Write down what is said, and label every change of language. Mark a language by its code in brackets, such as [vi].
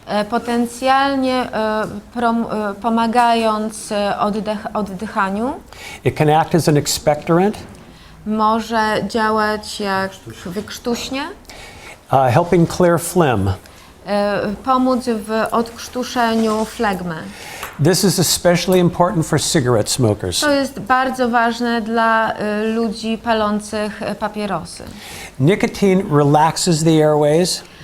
[pl] potencjalnie pomagając oddychaniu. [en] It can act as an expectorant, [pl] Może działać jak wykrztuśnie, [en] helping clear phlegm. [pl] pomóc w odkrztuszeniu flegmy. [en] This is especially important for cigarette smokers. [pl] To jest bardzo ważne dla ludzi palących papierosy. [en] Nicotine relaxes the airways,